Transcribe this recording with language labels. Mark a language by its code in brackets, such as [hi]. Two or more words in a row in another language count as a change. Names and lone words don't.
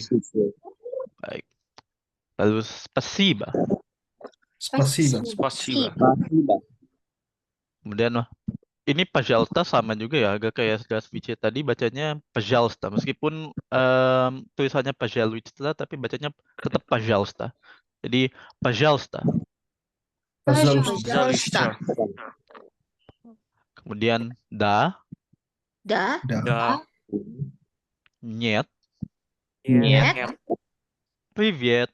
[id] Baik. Lalu спасибо. [ru] Спасибо. Спасибо. [id] Kemudian ini пожалуйста sama juga ya, agak kayak Здравствуйте tadi bacanya пожалуйста. Meskipun tulisannya пожалуйста, tapi bacanya tetap пожалуйста. Jadi пожалуйста. [ru] Пожалуйста. [id] Kemudian да, [ru] Да. Да. нет, Нет. привет,